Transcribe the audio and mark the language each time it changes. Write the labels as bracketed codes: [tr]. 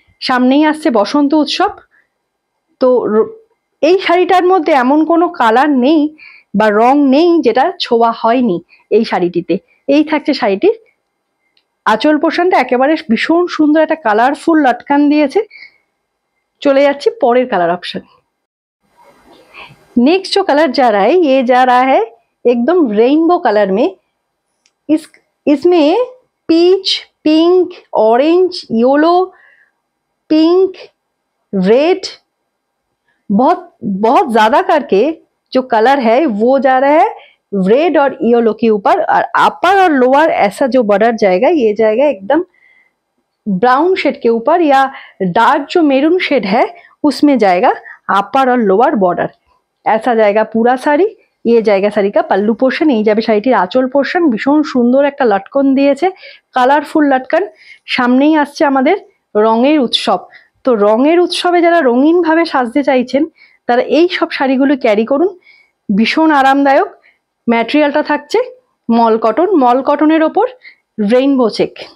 [bn] সামনেই আসছে বসন্ত উৎসব, তো এই শাড়িটার মধ্যে এমন কোনো কালার নেই বা রং নেই যেটা ছোঁয়া হয়নি এই শাড়িটিতে। এই থাকছে শাড়িটির আঁচল পোর্শনটা, একেবারে ভীষণ সুন্দর একটা কালারফুল লটকান দিয়েছে। চলে যাচ্ছি পরের কালার অপশন। [hi] नेक्स्ट जो कलर जा रहा है ये जा रहा है एकदम रेनबो कलर में। इसमें peach, pink, orange, yellow, pink, red, बहुत ज्यादा करके जो कलर है वो जा रहा है रेड और येलो के ऊपर। और अपर और लोअर ऐसा जो बॉर्डर जाएगा ये जाएगा एकदम ब्राउन शेड के ऊपर, या डार्क जो मेरून शेड है उसमें जाएगा अपर और लोअर बॉर्डर। ऐसा जाएगा पूरा শাড়ি। ये जाएगा শাড়ি का पल्लू पोर्शन। [bn] এই যাবে শাড়িটির আঁচল পোর্শন। ভীষণ সুন্দর একটা লটকন দিয়েছে, কালারফুল লটকন। সামনেই আসছে আমাদের রঙের উৎসব, তো রঙের উৎসবে যারা রঙিন ভাবে সাজতে চাইছেন তারা এই সব শাড়িগুলো ক্যারি করুন। ভীষণ আরামদায়ক। ম্যাটেরিয়ালটা থাকছে মল কটনের ওপর রেইনবো চেক।